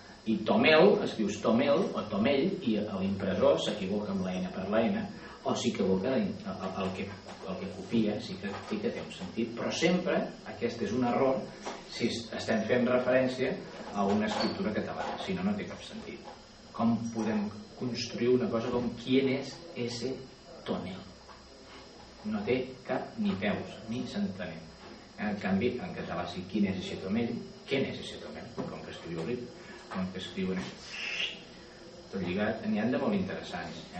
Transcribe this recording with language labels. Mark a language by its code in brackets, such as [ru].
[ca] I tomel, escrius tomel o tomell, i l'impressor s'equivoca amb la N per la N, o s'equivoca el que copia, sí que té un sentit, però sempre aquest és un error si estem fent referència a una escriptura catalana, si no, no té cap sentit. Com podem construir una cosa com [es] ¿quién es ese tonel? [ca] No té cap ni peus, ni s'entenem. En canvi, en català sí, [es] ¿quién es ese tomell? ¿Quién es ese tomell? [ca] Com que escriu el llibre, com que escriuen tot lligat, n'hi ha de molt interessants.